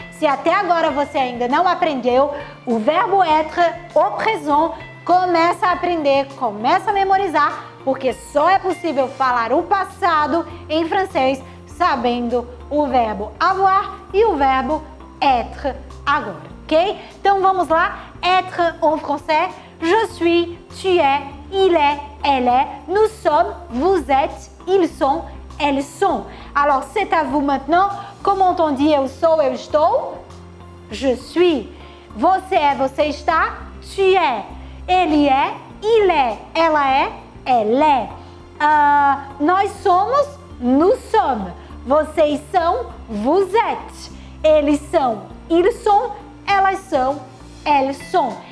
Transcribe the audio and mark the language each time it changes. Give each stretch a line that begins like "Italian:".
Portuguese: Se até agora você ainda não aprendeu o verbo
French: être au présent,
Portuguese: começa a aprender, começa a memorizar, porque só é possível falar o passado em francês sabendo o verbo avoir e o verbo être agora, ok? Então vamos lá,
French: être en français, je suis, tu es, il est, elle est, nous sommes, vous êtes, ils sont, elles sont. Alors c'est à vous maintenant, comment on dit
Portuguese: eu sou, eu estou?
French: Je suis.
Portuguese: Você é, você está,
French: tu es.
Portuguese: Ele é,
French: il est,
Portuguese: ela é,
French: elle est.
Portuguese: Nós somos,
French: nous sommes.
Portuguese: Vocês são,
French: vous êtes.
Portuguese: Eles são,
French: ils sont,
Portuguese: elas são,
French: elles sont.